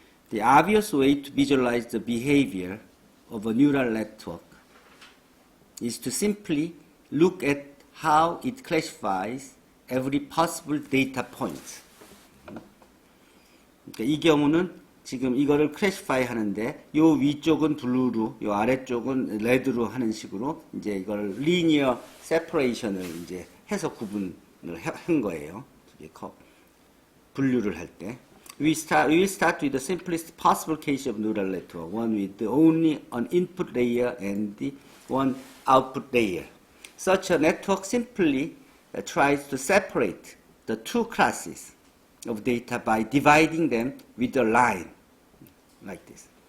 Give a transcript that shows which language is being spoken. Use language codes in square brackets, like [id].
[en] The obvious way to visualize the behavior of a neural network is to simply look at how it classifies every possible data point. [ko] 그러니까 이 경우는 지금 이거를 클래시파이 하는데 요 위쪽은 블루로, 요 아래쪽은 레드로 하는 식으로 이제 이걸 리니어 세퍼레이션을 이제 해서 구분을 한 거예요. 분류를 할 때. [en] We will start with the simplest possible case of neural network, one with only an input layer and one output layer. Such a network simply tries to separate the two classes of data by dividing them with a line like this.